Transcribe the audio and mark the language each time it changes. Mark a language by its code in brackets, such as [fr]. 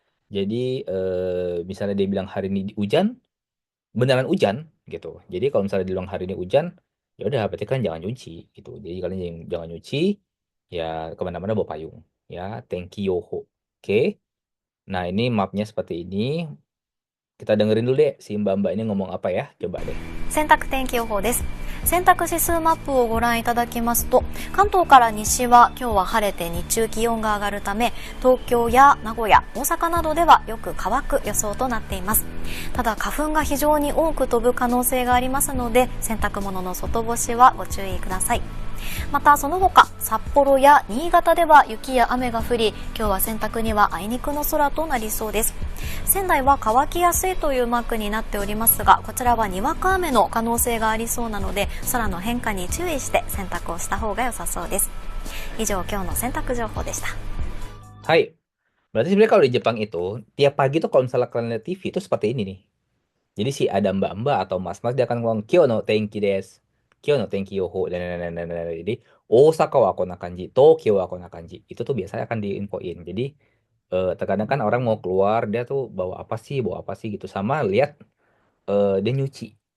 [id] Jadi misalnya dia bilang hari ini hujan, beneran hujan gitu. Jadi kalau misalnya dibilang hari ini hujan, ya udah berarti kan jangan nyuci gitu. Jadi kalian jangan nyuci, ya kemana-mana bawa payung. Ya, Tenkiyoho. Oke. Nah ini mapnya seperti ini. Kita dengerin dulu deh si mbak-mbak ini ngomong apa ya. Coba deh. [ja] 洗濯天気予報です。洗濯指数マップをご覧いただきますと、関東から西は今日は晴れて日中気温が上がるため、東京や名古屋、大阪などではよく乾く予想となっています。ただ花粉が非常に多く飛ぶ可能性がありますので、洗濯物の外干しはご注意ください。またその他、札幌や新潟では雪や雨が降り、今日は洗濯にはあいにくの空となりそうです。仙台は乾きやすいというマークになっておりますが、こちらはにわか雨の可能性がありそうなので、空の変化に注意して洗濯をした方が良さそうです。以上、今日の洗濯情報でした。 Hai. [id] Berarti sebenarnya kalau di Jepang itu tiap pagi tuh kalau misalnya kalian lihat TV itu seperti ini nih. Jadi si ada mbak-mbak atau mas-mas dia akan ngomong [ja] Kyo no tenki desu. Kyo no tenki yoho [id] dan. [ja] Jadi Osaka wa kona kanji, Tokyo wa kona kanji. [id] Itu tuh biasanya akan diinfoin. Jadi terkadang kan orang mau keluar dia tuh bawa apa sih gitu sama lihat dia nyuci.